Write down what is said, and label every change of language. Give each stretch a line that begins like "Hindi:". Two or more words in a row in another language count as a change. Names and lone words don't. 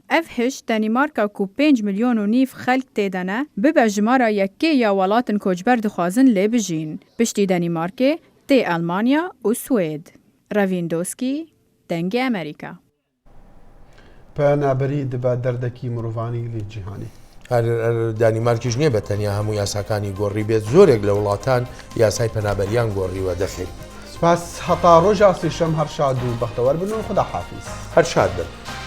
Kurdish: Ev hiş Denîmarka ku 5 milyon û nîv xelk têde ne, bibe jimara yekê ya welatên koçber dixwazin lê bijîn. Piştî Denîmarkê, tê Almanya û Swêd. Ravindowski, dengê Amerîka. Penaberî dibe derdekî mirovanî lê cîhanê.
Central Kurdish: دانیمارکیش نییە بە تەنیا هەموو یاساکانی گۆڕی بێت زۆرێک لە وڵاتان یاسای پەنابەریان گۆڕیوە دەخێت. سپاس هەتا ڕۆژە سێشەم هەر شاد و بەختەوەر بن و خدا حافیز. هەر شاد بن.